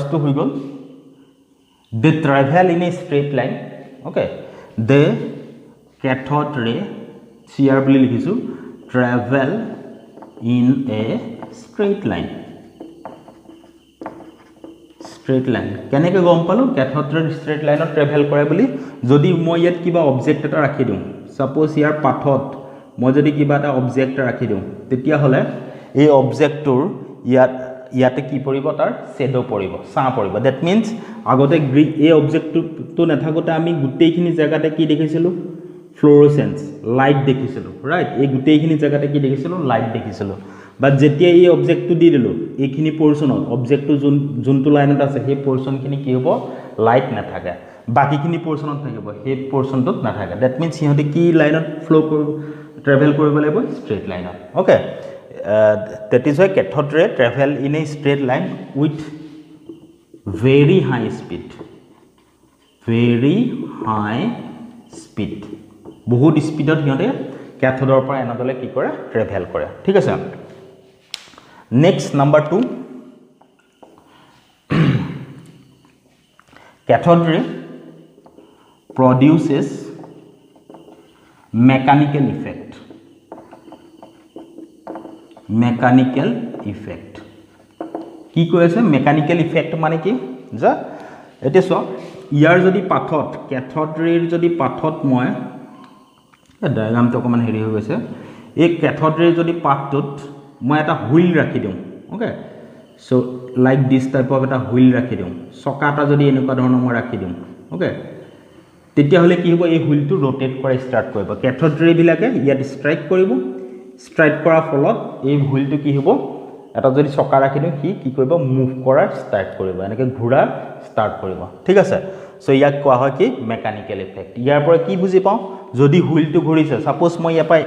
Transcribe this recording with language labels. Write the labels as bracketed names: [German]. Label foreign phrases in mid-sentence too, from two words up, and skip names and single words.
[English] to [Assamese] হৈ গল [English] they travel in a straight line okay the cathode ray CR [Assamese] বুলি লিখিছো [English] travel in a straight line [Assamese] কেনেকৈ গম পালো [English] cathode ray straight line travel [Assamese] কৰে বুলি যদি মই ইয়াত কিবা অবজেক্ট এটা ৰাখি দিও suppose ইয়াৰ পাথত মই যদি কিবা এটা অবজেক্ট ৰাখি দিও তেতিয়া হলে এই অবজেক্টৰ ইয়াতে কি পৰিব তাৰ শ্যাডো পৰিব সা পৰিব [English] that means [Assamese] আগতে এই অবজেক্টটো নাথাকোতে আমি গুটেইখিনি জায়গাতে কি দেখিছিলো [English] fluorescence light [Assamese] দেখিছিলো ৰাইট এই গুটেইখিনি জায়গাতে কি দেখিছিলো লাইট দেখিছিলো বাট যেতিয়া এই অবজেক্টটো দি দিলো এইখিনি পোৰচনত অবজেক্টটো যোনটো লাইনত আছে সেই পোৰচনখিনি কি হ'ব লাইট নাথাকে বাকিখিনি পোৰচনত থাকিব সেই পোৰচনটো নাথাকে দ্যাট মিন্স সিহঁতে কি লাইনত ফ্লো কৰিব travel কৰিব লাগিব [English] straight line okay that is why cathode ray travel in a straight line with very high [Assamese] speed বহুত স্পিডত সিহঁতে ক্যাথোডৰ পৰা এনোডলে কি কৰে ট্ৰেভেল কৰে ঠিক আছে [English] next number 2 cathode ray produces mechanical effect [Assamese] কি কৈ আছে [English] mechanical effect [Assamese] মানে কি যা এতে সো ইয়াৰ যদি পাথত ক্যাথোড ৰেৰ যদি পাথত মই এই ডায়াগ্ৰামটো অকমান হেৰি হৈ গৈছে এই ক্যাথোড ৰেৰ যদি পাথটোত মই এটা হুইল ৰাখি দিও ওকে সো [English] like this type of [Assamese] এটা হুইল ৰাখি দিও চকাটা যদি এনেকুৱা ধৰণৰ মই ৰাখি দিও ওকে তেতিয়া হলে কি হ'ব এই হুইলটো rotate কৰা ষ্টাৰ্ট কৰিব ক্যাথোড ৰে বিলাকে ইয়াত ষ্ট্ৰাইক কৰিব ষ্ট্ৰাইক কৰাৰ ফলত এই হুইলটো কি হ'ব এটা যদি চকা ৰাখি দিও কি কৰিব মুভ কৰা ষ্টাৰ্ট কৰিব এনেকৈ ঘোৰা ষ্টাৰ্ট কৰিব ঠিক আছে সো ইয়াক কোৱা হয় কি [English] mechanical effect [Assamese] ইয়াৰ পৰা কি বুজি পাও যদি হুইলটো ঘূৰিছে সাপোজ মই ইয়াৰ পৰা